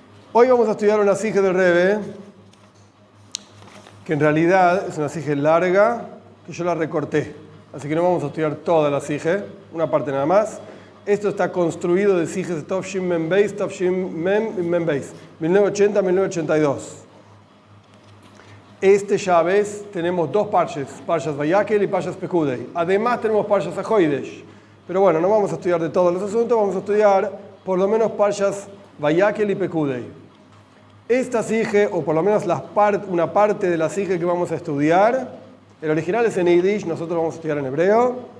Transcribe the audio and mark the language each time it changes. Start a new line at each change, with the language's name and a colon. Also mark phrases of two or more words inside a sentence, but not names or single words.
Spanish: Hoy vamos a estudiar una sije del Rebbe, que en realidad es una sije larga, que yo la recorté. Así que no vamos a estudiar toda la sije, una parte nada más. Esto está construido de sijes de Tov Shin Mem Beis, Tov Shin Mem y Mem Beis, 1980-1982. Este Shabes tenemos dos parches, Parshas Vayakel y Parshas Pekudei. Además tenemos Parshas Ajoidesh. Pero bueno, no vamos a estudiar de todos los asuntos, vamos a estudiar por lo menos Parshas Vayakel y Pekudei. Esta sige, o por lo menos una parte de la sige que vamos a estudiar, el original es en Yiddish, nosotros vamos a estudiar en hebreo.